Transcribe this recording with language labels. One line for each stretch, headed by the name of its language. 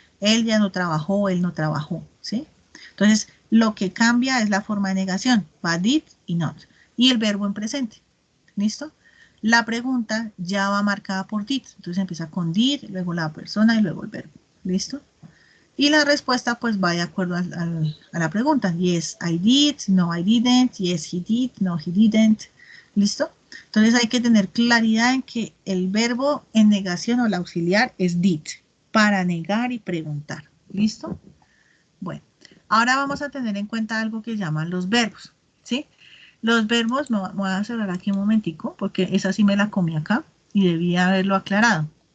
Spanish: Él ya no trabajó, él no trabajó, ¿sí? Entonces, lo que cambia es la forma de negación, va did y not. Y el verbo en presente, ¿listo? La pregunta ya va marcada por did, entonces empieza con did, luego la persona y luego el verbo, ¿listo? Y la respuesta pues va de acuerdo a la pregunta.
English: Yes, I did, no, I didn't, yes, he did, no, he didn't,
Spanish: ¿listo? Entonces hay que tener claridad en que el verbo en negación o el auxiliar es did, para negar y preguntar. ¿Listo? Bueno, ahora vamos a tener en cuenta algo que llaman los verbos, ¿sí? Los verbos, me voy a cerrar aquí un momentico, porque esa sí me la comí acá y debía haberlo aclarado.